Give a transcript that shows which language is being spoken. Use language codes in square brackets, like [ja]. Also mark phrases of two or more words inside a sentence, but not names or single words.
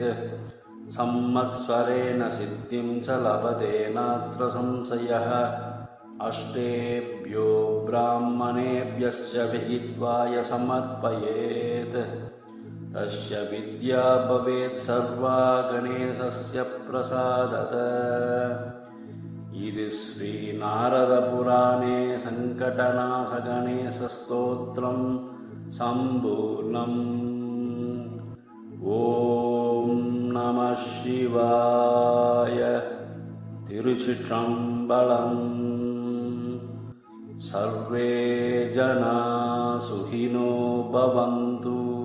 [sa] संवत्सरेण सिद्धिं च लभते नात्र संशयः. अष्टेभ्यो ब्राह्मणेभ्यश्च विहित्वाय समर्पयेत्. तस्य विद्या भवेत् सर्वा गणेशस्य प्रसादतः. இது श्री नारद पुराणे सङ्कटनाश गणेश स्तोत्रं सम्पूर्णम्. ओम् नम शिवाय. திருச்சிற்றம்பலம். सर्वे जना सुखिनो भवन्तु.